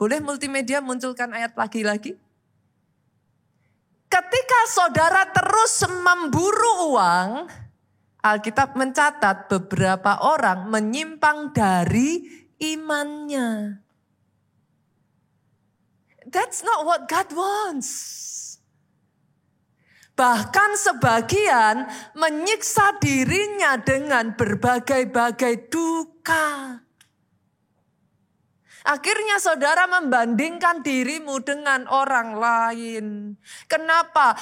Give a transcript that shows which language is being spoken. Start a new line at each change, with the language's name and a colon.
Indonesian: Boleh multimedia munculkan ayat lagi-lagi? Ketika saudara terus memburu uang, Alkitab mencatat beberapa orang menyimpang dari imannya.
English: That's not what God wants.
Indonesian: Bahkan sebagian menyiksa dirinya dengan berbagai-bagai duka. Akhirnya saudara membandingkan dirimu dengan orang lain. Kenapa?